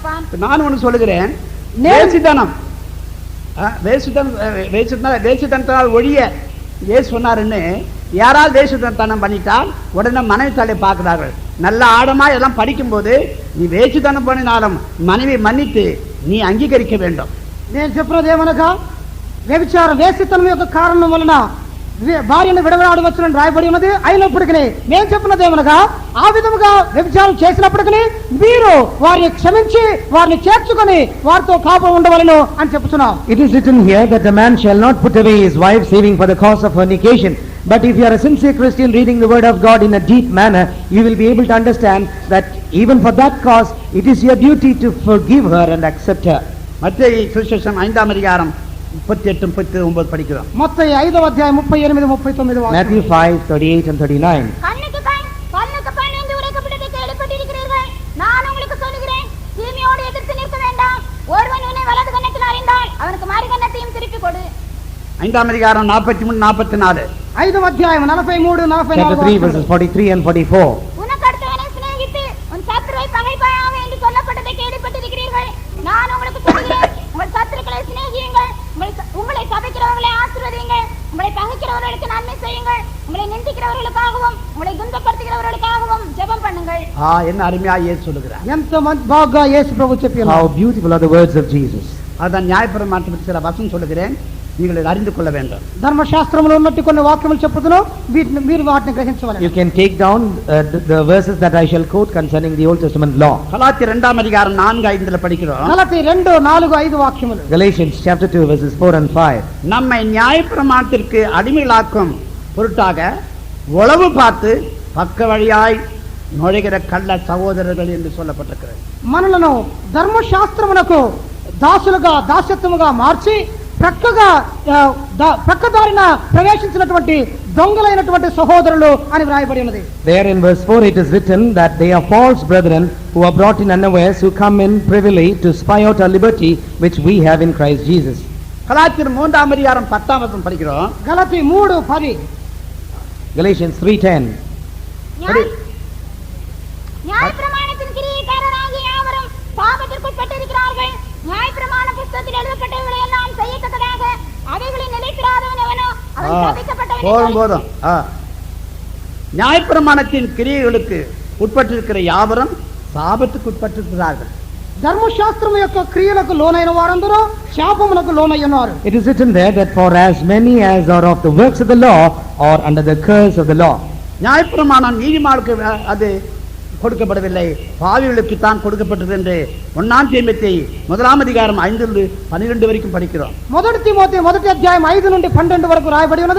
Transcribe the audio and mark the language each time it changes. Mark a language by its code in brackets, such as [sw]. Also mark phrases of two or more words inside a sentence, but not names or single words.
[ta] நான் ஒன்று சொல்லுகிறேன், வேசித்தனத்தால் ஒழிய ஏசு சொன்னாருன்னு யாராவது வேசித்தனம் பண்ணிட்டால் உடனே மனைவி தலையை பார்க்கிறார்கள். நல்ல ஆழமா எல்லாம் படிக்கும்போது நீ வேசித்தனம் பண்ணினாலும் மனைவி மன்னித்து நீ అంగీకరించ வேண்டும். [te] నేను చెప్పినదేమనగా వ్యభిచారం వేసితనం యొక్క కారణం వలన భార్యను విడవడాడవచ్చునని రాయబడి ఉన్నది. అయినప్పటికీ నేను చెప్పినదేమనగా ఆ విధముగా వ్యభిచారం చేసినప్పటికీ మీరు వారిని క్షమించి వారిని చేర్చుకొని వారితో కాపురం ఉండవలెను అని చెప్తున్నాం. [en] It is written here that a man shall not put away his wife saving for the cause of fornication. But if you are a sincere Christian reading the word of God in a deep manner, you will be able to understand that even for that cause it is your duty to forgive her and accept her. [ta] மத்தேயு சுவிசேஷம் 5ஆம் அதிகாரம் 38-39 படிக்கிறோம். [te] மத்தேயு 5వ అధ్యాయం 38-39 వాక్యం. [en] Matthew 5:38 and 39. [ta] கண்ணுக்கு கண் பல்லுக்கு பல் என்று உரைக்கப்பட்டதை கேள்விப்பட்டிருக்கிறீர்கள். நான் உங்களுக்கு சொல்லுகிறேன், தீமையோடு எதிர்த்து நிற்க வேண்டாம். ஒருவன் உன்னை வலது கன்னத்தில் அறிந்தால் அவனுக்கு மறு கன்னத்தையும் திருப்பிக் கொடு. 5ஆம் அதிகாரம் 43-44. [te] 5వ అధ్యాయం 43-44 [en] Chapter 3 verses 43 and 44. [ta] உனக்கு அடுத்தவனை சிநேகித்து உன் சத்துருவை பகைப்பாயாக என்று சொல்லப்பட்டதை கேள்விப்பட்டிருக்கிறீர்கள். நான் உங்களுக்கு சொல்லுகிறேன், உங்கள் சத்துருக்களை சிநேகியுங்கள், உங்களை சபிக்கிறவர்களை ஆசீர்வதியுங்கள், உங்களை பகைக்கிறவர்களுக்கு நன்மை செய்யுங்கள், உங்களை நிந்திக்கிறவர்களுக்காகவும் உங்களை துன்பப்படுத்துகிறவர்களுக்காகவும் ஜெபம் பண்ணுங்கள். என்ன அருமையா இயேசு சொல்லுகிறார். [te] ఎంత బాగా యేసు ప్రభు చెప్పారు. [en] How beautiful are the words of Jesus. [ta] அதான் நியாயப்பிரமாணத்தில் சில வசனம் சொல்லுகிறேன், நீங்கள் அறிந்து கொள்ள வேண்டும். [te] ధర్మశాస్త్రములో ఉన్నట్టు కొన్ని వాక్యములు చెప్పుతున్నాను, వీటిని మీరు వాటిని గ్రహించవాలి. [en] You can take down the verses that I shall quote concerning the Old Testament law. [ta] கலாத்தியர் 2ஆம் அதிகாரம் 4-5 படிக்கிறோம். [te] గలతీ 2:4-5 వాక్యములు. [en] Galatians chapter 2 verses 4 and 5. [ta] நம்மை நியாயப்பிரமாணத்திற்கு அடிமைகளாக்கும் பொருட்டாக உளவு பார்த்து பக்க வழியாய் நுழைகிற கள்ள சகோதரர்கள் என்று சொல்லப்பட்டிருக்கிறது. [te] మనలను ధర్మశాస్త్రమునకు దాసులుగా దాస్యత్వముగా మార్చి ప్రక్కదారిన ప్రవేశించినటువంటి దొంగలైనటువంటి సహోదరులు అని వ్రాయబడి ఉన్నది. [en] There in verse 4 it is written that they are false brethren who are brought in unawares, who come in privily to spy out our liberty which we have in Christ Jesus. [ta] கலாத்தியர் 3ஆம் அதிகாரம் 10ஆம் வசனம் படிக்கிறோம். [te] గలతీ 3:10. [en] Galatians 3:10. [ta] நியாயப்பிரமாணத்தின் கிரியைக்காரராகிய யாவரும் பாவத்திற்குட்பட்டிருக்கிறார்கள். நியாயப்பிரமாண புத்தகத்தில் எழுதப்பட்டவைகளை எல்லாம் செய்யத்தக்கதாக அவைகளில் நிலைத்திராதவன் எவனோ அவன் சபிக்கப்பட்டவன். போதும். நியாயப்பிரமாணத்தின் கிரியைகளுக்கு உட்பட்டிருக்கிற யாவரும் சாபத்துக்கு உட்பட்டிருக்கிறார்கள். [te] ధర్మశాస్త్రము యొక్క క్రియలకు లోనైన వారందరూ శాపమునకు లోనై ఉన్నారు. [en] It is written there that for as many as are of the works of the law are under the curse of the law. [ta] நியாயப்பிரமாணம் நீதிமானுக்கு அது கொடுக்கப்படவில்லை, பாவிகளுக்கு தான் கொடுக்கப்பட்டது என்று 1ஆம் தீமோத்தேயு 1ஆம் அதிகாரம் 5-12 வரைக்கும் படிக்கிறோம். [te] మొదటి తిమోతి 1వ అధ్యాయం 5-12 వరకు రాయబడి ఉన్నది.